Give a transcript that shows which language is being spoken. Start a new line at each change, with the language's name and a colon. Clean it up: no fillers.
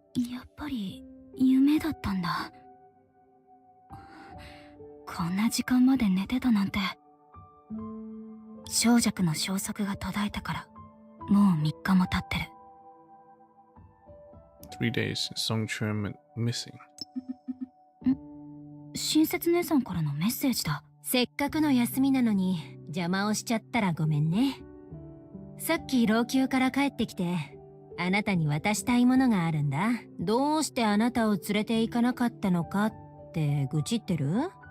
Japanese: やっぱり夢だったんだ。こんな時間まで寝てたなんて。小弱の消息が途絶えたからもう3日も経ってる。
English: 3 days since Songchun went missing.
Japanese: 親切姉さんからのメッセージだ。せっかくの休みなのに邪魔をしちゃったらごめんね。さっき老朽から帰ってきてあなたに渡したいものがあるんだ。どうしてあなたを連れて行かなかったのかって愚痴ってる？